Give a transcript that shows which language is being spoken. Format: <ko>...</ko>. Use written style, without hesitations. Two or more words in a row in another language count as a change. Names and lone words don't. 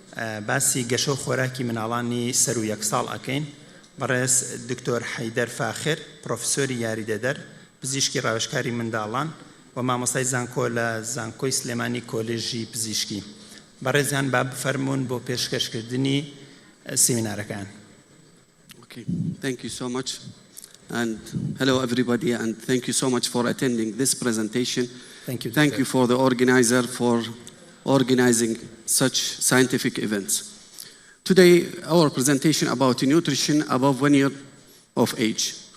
<ckb>باسی گەشە و خۆراکی منداڵانی سەروو یەک ساڵ ئەکەین بەڕێز دکتۆر حەیدەر فاخیر پرۆفسۆری یاریدەدەر پزیشکی ڕاوێژکاری منداڵان و مامۆستای زانکۆ لە زانکۆی سلێمانی کۆلێژی پزیشکی بەڕێزیان با بفەرمون بۆ پێشکەشکردنی سیمینارەکان.</ckb> <en>Okay, thank you so much. And hello everybody, and thank you so much for attending this presentation. Thank you. Thank you for the organizer for organizing such scientific events. Today, our presentation about nutrition above 1 year of age.</en>